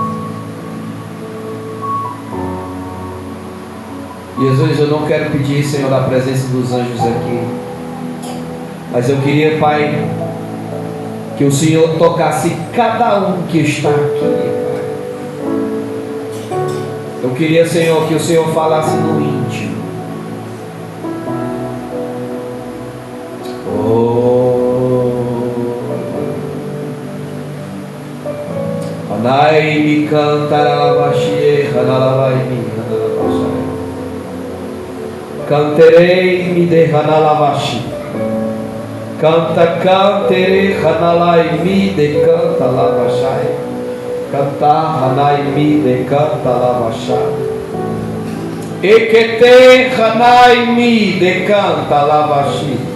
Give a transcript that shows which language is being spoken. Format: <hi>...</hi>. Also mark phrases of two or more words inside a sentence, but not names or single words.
<pt>Jesus, eu não quero pedir, Senhor, a presença dos anjos aqui, mas eu queria, Pai, que o Senhor tocasse cada um que está aqui, Pai. Eu queria, Senhor, que o Senhor falasse no íntimo. Anai mi cantaravashi, hanalavai mi hanalavashai. Canterei mi de hanalavashi. Canta, cantere, hanalai mi de canta lavashai. Canta, hanai mi de canta lavashai. Ekete, hanai mi de canta lavashi.</pt>